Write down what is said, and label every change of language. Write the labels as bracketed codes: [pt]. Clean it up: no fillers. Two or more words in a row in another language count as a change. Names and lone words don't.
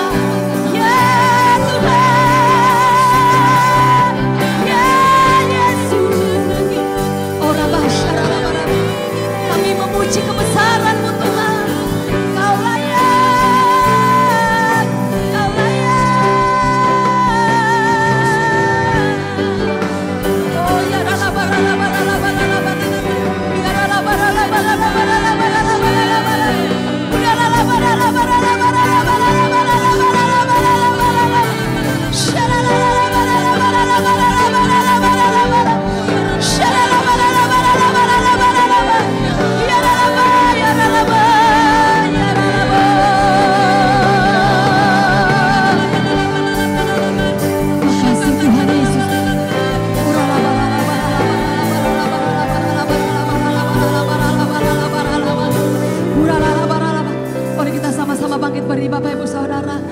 [id] Ya Tuhan, ya Yesus. Oh Rabba-syarabba-rabba. Kami memuji kebesaran-Mu Tuhan. Kau layak, Kau layak. Oh ya Rabba-rabba-rabba-rabba-rabba. Ya Rabba-rabba-rabba-rabba-rabba-rabba-rabba. Ya Rabba-rabba-rabba-rabba-rabba-rabba-rabba-rabba. Sharabba-rabba-rabba-rabba-rabba-rabba-rabba. Sharabba-rabba-rabba-rabba-rabba-rabba. Ya Rabba, ya Rabba, ya Rabba. Makasih Tuhan Yesus. Mari kita sama-sama bangkit berdiri Bapak Ibu Saudara.